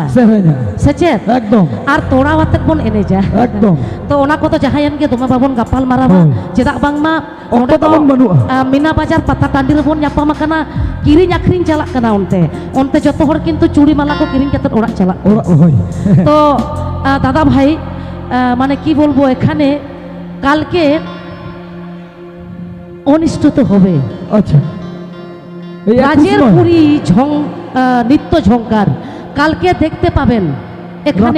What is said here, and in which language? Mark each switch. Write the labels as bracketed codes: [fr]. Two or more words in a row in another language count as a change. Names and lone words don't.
[sat] সেরেনা Secet [bn] একদম [sat] ar tora watet bon eneja. [bn] একদম [sat] To ona ko to jahayan ge doma babon gapal maraba. Cedak bangma Okto tabon banua. Mina Bazar pata tandi rebon nyapa makana kiring akring jalak kana onte joto hor kintu curi mala ko kiring katet orak jalak. [bn] ওরা হয় তো দাদা ভাই মানে কি বলবো এখানে কালকে অনুষ্ঠিত হবে আচ্ছা এই রাজের পুরী নৃত্য ঝঙ্কার কালকে দেখতে পাবেন এখানে